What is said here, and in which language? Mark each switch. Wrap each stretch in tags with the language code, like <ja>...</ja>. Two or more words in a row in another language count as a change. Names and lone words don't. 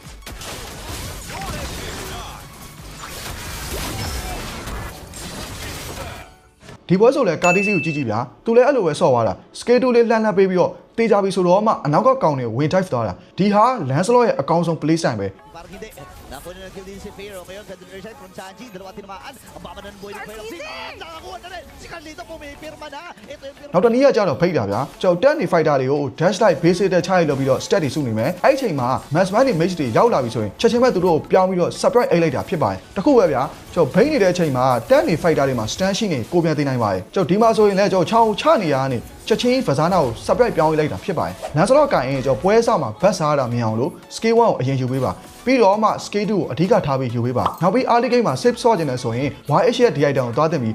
<my>ဒီပွဲဆိုလဲကာတီစီကိုကြည့်ကြည့်ဗျာသူလည်းအဲ့လိုပဲဆော့သွားတာ scale 2လေးလှမ်းလှမ်းပေးပြီးတော့တေးကြပြီဆိုတော့မှအနောက်ကကောင်တွေဝင် dive သွားတာဒီဟာ</my> <en>lance slot</en> <my>ရဲ့အကောင်းဆုံး</my> <en>play style</en> <my>ပဲ</my> <tl>Nakuha na kill din si Pero ngayon sa</tl> <en>dinner side from</en> <tl>Sanji, dalawa tinamaan, ang baba ng boy ni Pero nakakuha na rin, si Carlito pumipirma na, ito yung Pero</tl> <my>နောက်တနည်းကကြတော့ဖိတ်တာဗျာကျွန်တော်တက်နေ fighter တွေကို</my> <en>dash light basic</en> <my>တက်ချရိုက်လုပ်ပြီးတော့ stat တွေစုနေမယ်အဲ့ဒီအချိန်မှာ</my> <en>mass man</en> <my>တွေ mage တွေရောက်လာပြီဆိုရင်ချက်ချင်းပဲသူတို့ကိုပြောင်းပြီးတော့ surprise အိတ်လိုက်တာဖြစ်ပါတယ်တခုပဲဗျာကျွန်တော်ဖိတ်နေတဲ့အချိန်မှာတက်နေ fighter တွေမှာ stand ရှိနေကိုပြန်သိနိုင်ပါတယ်ကျွန်တော်ဒီမှာဆိုရင်လည်းကျွန်တော်ချောင်းချနေရကနေ ချက်ချင်းဖဇာနာကို surprise ပြောင်းလိုက်တာဖြစ်ပါတယ်လန်စလော့ကင်ရင်ကျွန်တော်ပွဲစားမှာဘတ်စားတာမြင်အောင်လို့ scale 1ကိုအရင်ယူပေးပါပြီးတော့မှ scale 2ကိုအဓိကထားပြီးယူပေးပါနောက်ပြီး</my> <en>early game</en> <my>မှာ safe ဆော့ကျင်တယ်ဆိုရင် YH ရဲ့ D item ကိုသွားတင်ပြီး</my>